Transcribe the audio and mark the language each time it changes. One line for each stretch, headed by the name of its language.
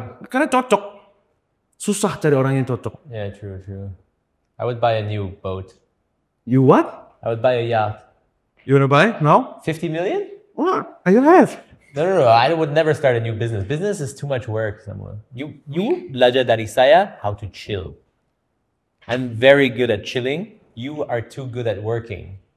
Indonesian: Karena cocok. Susah cari orang yang cocok.
English: Yeah, true. I would buy a new boat. You what? I would buy a yacht. You wanna buy now? 50 million? What? You have. No. I would never start a new business. Business is too much work, Samuel. You
Indonesian: belajar dari saya
English: how to chill. I'm very good at chilling. You are too good at working.